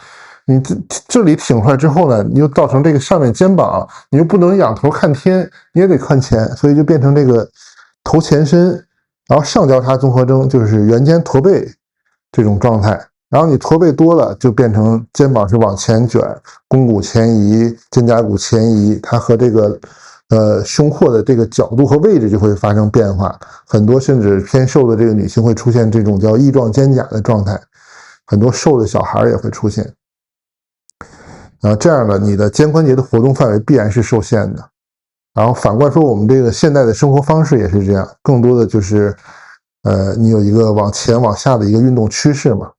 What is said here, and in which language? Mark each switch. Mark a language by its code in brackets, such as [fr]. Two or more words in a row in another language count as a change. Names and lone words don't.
[zh] 你這裡挺出來之後呢，你又造成這個上面肩膀，你又不能仰頭看天，你也得看前，所以就变成这個頭前伸。然後上交叉綜合征就是圆肩驼背這種狀態，然後你駝背多了就變成肩膀是往前捲，肱骨前移，肩胛骨前移，它和這個胸廓的這個角度和位置就會發生變化，很多甚至偏瘦的這個女性會出現這種叫翼狀肩胛的狀態，很多瘦的小孩也會出現。這樣呢，你的肩關節的活動範圍必然是受限的。然後反過來說，我們這個現代的生活方式也是這樣，更多的就是你有一個往前往下的一個運動趨勢嘛。